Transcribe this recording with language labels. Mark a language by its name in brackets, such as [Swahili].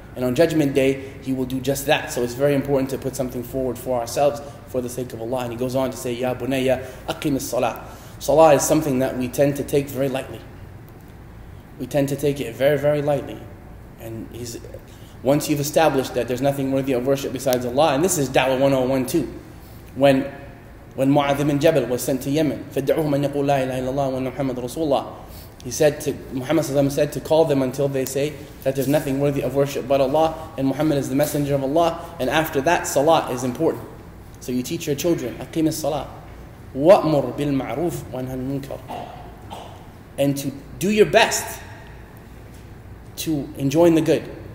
[English] And on Judgment Day, He will do just that. So it's very important to put something forward for ourselves for the sake of Allah. And He goes on to say, [Arabic] Ya bunayya, aqim as-salah. [English] Salah is something that we tend to take very lightly. We tend to take it very, very lightly. And once you've established that there's nothing worthy of worship besides Allah, and this is Da'wah 101 too. When Mu'adh ibn Jabal was sent to Yemen, [Arabic] فَدْعُوهُمْ أَنْ يَقُولُ لَا إِلَهَ إِلَّا اللَّهُ وَأَنَّ مُحَمَّدٌ رَسُولُ اللَّهِ. [English] Muhammad said to call them until they say that there's nothing worthy of worship but Allah, and Muhammad is the messenger of Allah. And after that, salah is important. So you teach your children, [Arabic] aqim as-salah, wa'mur bil ma'ruf wa nahy anil munkar, [English] and to do your best to enjoin the good.